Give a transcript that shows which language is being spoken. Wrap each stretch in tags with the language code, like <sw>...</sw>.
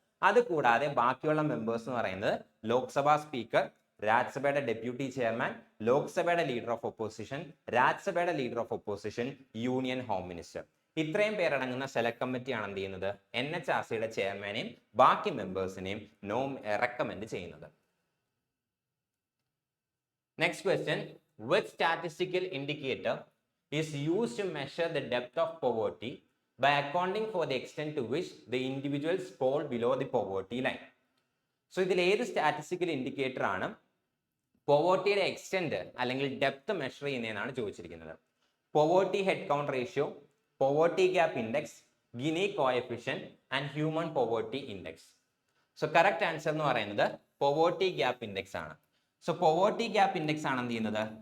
<ml>അതുകൂടാതെ ബാക്കിയുള്ള മെമ്പേഴ്സ് എന്ന് പറയുന്നത് Lok Sabha speaker, രാജ്യസഭയുടെ deputy chairman, ലോക്സഭയുടെ leader of opposition, രാജ്യസഭയുടെ leader of opposition, union home minister. ഇത്രയും പേരടങ്ങുന്ന സെലക്ട് കമ്മിറ്റിയാണ് എന്ത് ചെയ്യുന്നത്? NHRCയുടെ ചെയർമാനെയും ബാക്കി മെമ്പേഴ്സിനെയും റെക്കമെൻഡ് ചെയ്യുന്നത്.</ml> <en>Next question, which statistical indicator is used to measure the depth of poverty by accounting for the extent to which the individuals fall below the poverty line?</en> <ml>So ഇതിൽ ഏത് statistical indicator ആണ് പോവർട്ടിയുടെ extent അല്ലെങ്കിൽ depth measure ചെയ്യുന്നതെന്നാണ് ചോദിച്ചിരിക്കുന്നത്.</ml> <en>Poverty head count ratio, poverty gap index, Gini coefficient and human poverty index.</en> <ml>So correct answer എന്ന് പറയുന്നത് poverty gap index ആണ്. So poverty gap index ആണ് എന്ത് ചെയ്യുന്നത്?</ml>